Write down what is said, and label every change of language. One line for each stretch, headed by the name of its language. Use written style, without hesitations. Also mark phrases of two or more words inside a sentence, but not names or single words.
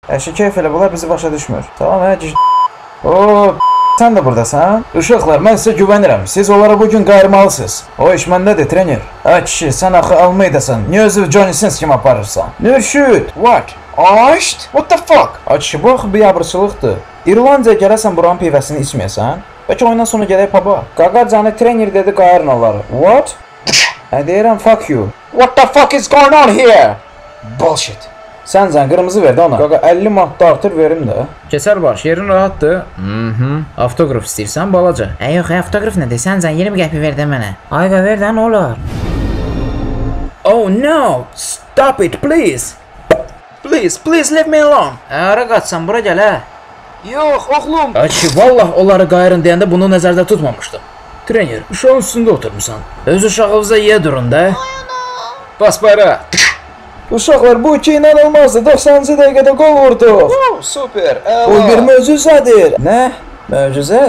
Azerbaijani: Əşi keyf elə bunlar bizi başa düşmür. Tamam o sən də buradasan? Uşaqlar, mən sizə güvənirəm. Siz onlara bugün qayırmalısınız. O iş məndədir, trener. Ay kişi, sən axı Almeydasın. Niyə özü Johnny Sins kimi aparırsan? Nürşüd.
English: What? Aşt? What the fuck?
Azerbaijani: Ay kişi, bu axı biabırçılıqdır. İrlandiyaya gələsən buranın pivəsini içməyəsən. Bəlkə oyundan sonra gələk paba. Qaqa canı trener dedi qayırın onları.
English: What? Deyirəm fuck you. What the fuck is going on here? Bullshit.
Azerbaijani: Sən qırmızı verdi ona. Qaqa 50 manat da artır verim də. Keçər baş, yerin rahatdır. Avtograf istəyirsən balaca? Yox, avtograf nədir? Sən 20 qəpik ver də mənə. Ayqa ver də nə olar?
English: Oh no! Stop it, please! Please leave me alone.
Azerbaijani: Hara qaçsan, bura gəl hə. Yox, oğlum. Ay ki, vallah onları qayırın deyəndə bunu nəzərdə tutmamışdım. Trener, uşağın üstündə oturmusan. Öz uşağınıza yiyə durun da. Bas bayrağa. Uşaqlar, bu iki inanılmazdı. 90-cı dəqiqədə qol vurduq. Super. Bu bir möcüzədir. Nə? Möcüzə?